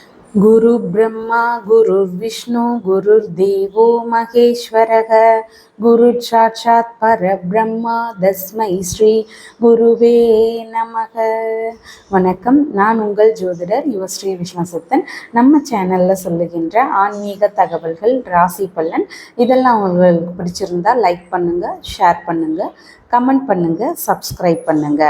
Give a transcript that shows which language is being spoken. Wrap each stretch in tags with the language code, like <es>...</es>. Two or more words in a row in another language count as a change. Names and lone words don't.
<sa>गुरु ब्रह्मा गुरुर्विष्णु गुरुर्देवो महेश्वरः गुरुः साक्षात् परब्रह्मा तस्मै श्री गुरवे नमः.</sa> <ta>வணக்கம், நான் உங்கள் ஜோதிடர் யுவஸ்ரீ விஸ்வசித்தன். நம்ம சேனலில் சொல்லுகின்ற ஆன்மீக தகவல்கள், ராசி பலன் இதெல்லாம் உங்களுக்கு பிடிச்சிருந்தா லைக் பண்ணுங்கள், ஷேர் பண்ணுங்கள், கமெண்ட் பண்ணுங்கள், சப்ஸ்கிரைப் பண்ணுங்கள்.</ta>